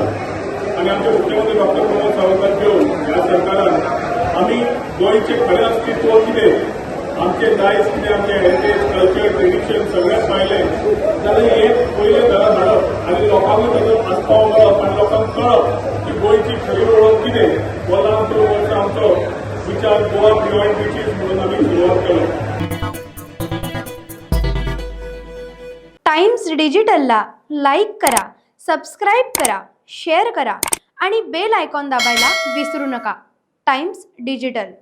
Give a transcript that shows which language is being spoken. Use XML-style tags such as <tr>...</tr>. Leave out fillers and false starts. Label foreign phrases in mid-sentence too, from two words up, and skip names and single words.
<kok>आनी आमचे मुख्यमंत्री डॉक्टर प्रमोद सावंत घेवन ह्या सरकारान आमी गोंयचे खरें अस्तित्व कितें, आमचे दायज कितें, आमचे</kok> <en>heritage culture tradition</en> <kok>सगळेंच पाहिलें जाल्यार एक पयलें घरा धाडप आनी लोकांक ताचो आस्पाव मेळप आनी लोकांक कळप की गोंयची खरी वळख कितें। वर्सान 2 वर्सां आमचो विचार गोवा बियॉन्ड बिचीस म्हणून आमी सुरवात केलो।</kok> <mr>टाइम्स डिजिटलला लाईक करा, सबस्क्राइब करा, शेअर करा आणि</mr> <en>bell icon</en> <mr>दाबायला विसरू नका। टाइम्स डिजिटल।</mr>